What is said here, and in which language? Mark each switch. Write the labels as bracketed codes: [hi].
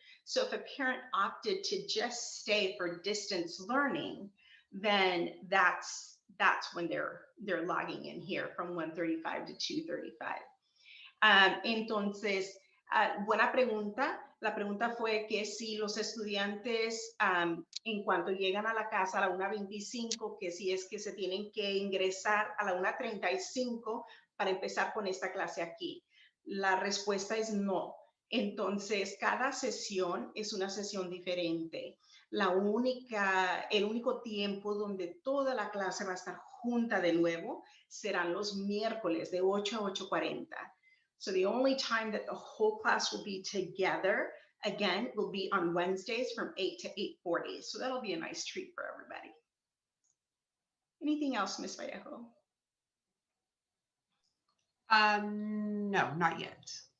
[en] So if a parent opted to just stay for distance learning, then that's when they're logging in here from 1:35 to 2:35. [es] Entonces, buena pregunta. La pregunta fue que si los estudiantes en cuanto llegan a la casa a la 1:25, que si es que se tienen que ingresar a la 1:35 para empezar con esta clase aquí. La respuesta es no. Entonces, cada sesión es una sesión diferente. El único tiempo donde toda la clase va a estar junta de nuevo serán los miércoles de 8 a 8:40. [en] So the only time that the whole class will be together, again, will be on Wednesdays from 8 to 8:40. So that'll be a nice treat for everybody. Anything else, Ms. Vallejo? No, not yet.